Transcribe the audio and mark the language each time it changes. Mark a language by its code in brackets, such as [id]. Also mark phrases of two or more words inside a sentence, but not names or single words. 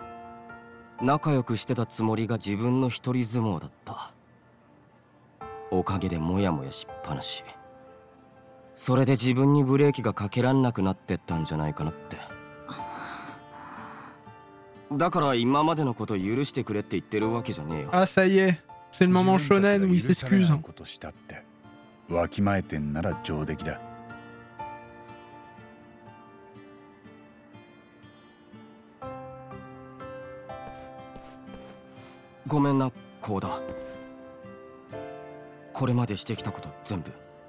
[ja] 仲良くしてたつもりが自分の一人相撲だった。おかげでモヤモヤしっぱなし。それで自分にブレーキがかけらんなくなってったんじゃないかなって。だから今までのこと許してくれって言ってるわけじゃねえよ。 [fr] Ah ça y est, c'est le moment shonen où il s'excuse. [ja] ことしたってわきまえてんなら上出来だ。ごめんなコウダ。これまでしてきたこと全部。